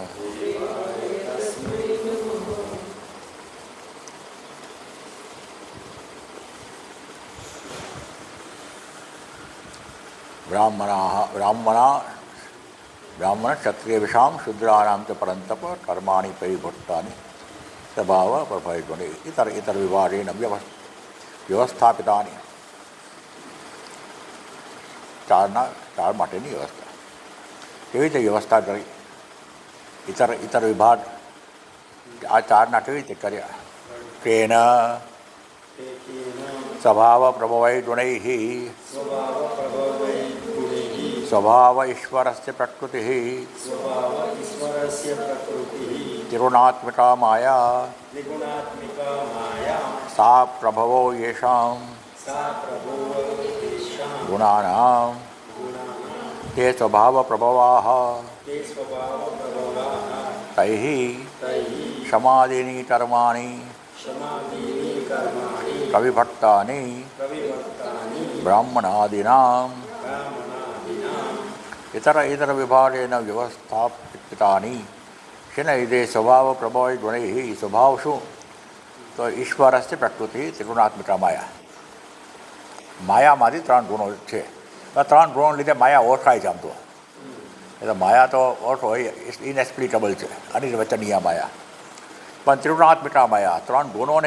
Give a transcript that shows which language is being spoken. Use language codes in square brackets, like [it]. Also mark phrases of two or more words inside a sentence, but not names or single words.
[sa] ब्राह्मण क्षत्रियविषां शूद्राणां च परन्तप कर्माणि परिभुक्तानि स्वभाव प्रभवगुणे इतर विभागेन व्यवस्थापितानि [gu] ચાર માટેની વ્યવસ્થા કેવી રીતે વ્યવસ્થા કરી ઇતર વિભાગ આ ચારના કેવી રીતે કર્યા [sa] केन स्वभाव प्रभवै गुणैः स्वभाव ईश्वरस्य प्रकृतिः त्रिगुणात्मिका माया सा प्रभवो येषां गुणानां ते स्वभाव प्रभवाः तैः समादीनि कर्माणि कविभक्तानि ब्राह्मणादीनां इतर विभागेन व्यवस्थापितानि [gu] શેના લીધે [sa] स्वभाव प्रभावित गुणैः [gu] સ્વભાવ શું તો [sa] ईश्वरस्य प्रकृति त्रिगुणात्मिका माया [gu] માયામાંથી ત્રણ ગુણો છે ત્રણ ગુણો લીધે માયા ઓળખાય છે આમ તો એટલે માયા તો ઓળખો ઇનએક્સપ્લિકેબલ છે અનિર્વચનીય માયા પણ ત્રિગુણાત્મિકા માયા ત્રણ ગુણોને